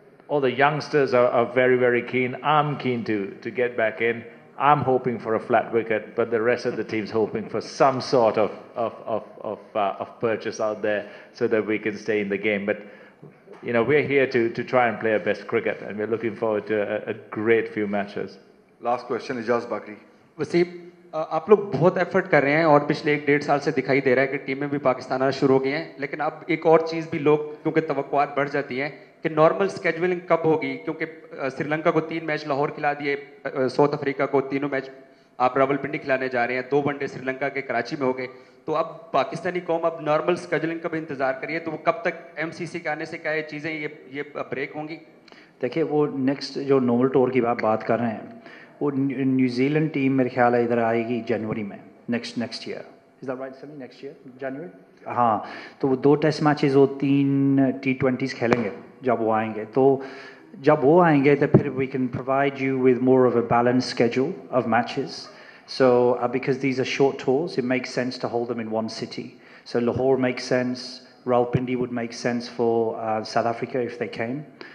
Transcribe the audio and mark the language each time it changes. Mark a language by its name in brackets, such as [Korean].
[English] All the youngsters are very, very keen. I'm keen to get back in. I'm hoping for a flat wicket, but the rest of the team's hoping for some sort of purchase out there so that we can stay in the game. But you know, we're here to try and play our best cricket, and we're looking forward to a great few matches. Last question, Ijaz Bakri. [Hindi] Wasim, आप लोग बहुत effort कर रहे हैं और पिछले 1-1.5 साल से दिखाई दे रहा है कि टीमें भी पाकिस्तान आना शुरू हो गई हैं, लेकिन अब एक और चीज़ भी लोग, क्योंकि तवक्कुआत बढ़ जाती हैं कि नॉर्मल स्केजुअलिंग कब होगी, क्योंकि श्रीलंका को 3 मैच लाहौर खिला दिए, साउथ अफ्रीका को 3 मैच आप रावलपिंडी खिलाने जा रहे हैं, 2 वनडे श्रीलंका के कराची में हो गए, तो अब पाकिस्तानी कौम अब नॉर्मल स्केजुअलिंग का भी इंतजार करिए, तो वो कब तक MCC के आने से क्या ये चीज़ें ये ब्रेक होंगी? देखिए, वो नेक्स्ट जो नॉर्मल टूर की बात कर रहे हैं, वो न्यूजीलैंड टीम मेरे ख्याल है इधर आएगी जनवरी में, next year. [English] Is that right Sami? [Hindi] नेक्स्ट ईयर जनवरी. हाँ, तो वो 2 टेस्ट मैचेस और 3 T20s खेलेंगे जब वो आएंगे. तो जब वो आएंगे तो फिर [English] we can provide you with more of a balanced schedule of matches. So because these are short tours, it makes sense to hold them in one city. So Lahore makes sense. Rawalpindi would make sense for South Africa if they came.